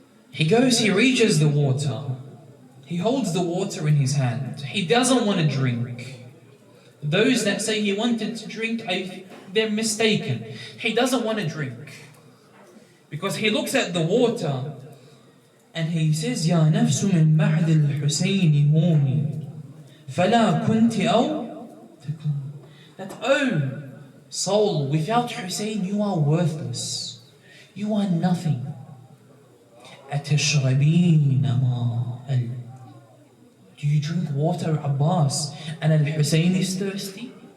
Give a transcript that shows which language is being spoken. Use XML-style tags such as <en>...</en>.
<en>He goes, he reaches the water. He holds the water in his hand. He doesn't want to drink. Those that say he wanted to drink, they're mistaken. He doesn't want to drink. Because he looks at the water And he says,</en> <ar>يا نفس من بعد الحسين هوني فلا كنت أو تكون.</ar> <en>That, oh soul, without Hussein you are worthless. You are nothing.</en> <ar>أتشربين ماء.</ar> <en>Do you drink water, Abbas? And Al-Hussein is thirsty?</en>